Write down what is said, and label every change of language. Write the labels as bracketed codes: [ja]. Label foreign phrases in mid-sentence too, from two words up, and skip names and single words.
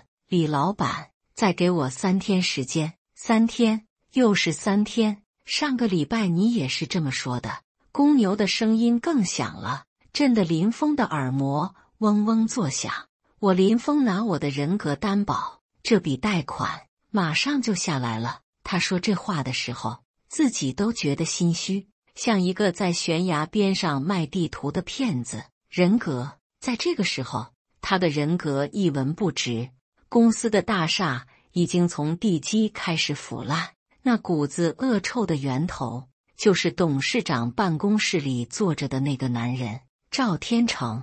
[zh] 李老板，再給我3天時間。3天，又是3天。上個禮拜你也是這麼說的。公牛的聲音更響了，震得林峰的耳膜嗡嗡作響。我林峰拿我的人格擔保，這筆貸款馬上就下來了。他說這話的時候，自己都覺得心虛，像一個在懸崖邊上賣地圖的騙子。人格，在這個時候，他的人格一文不值。公司的大廈已經從地基開始腐爛，那股子惡臭的源頭就是董事長辦公室裡坐着的那個男人，趙天成。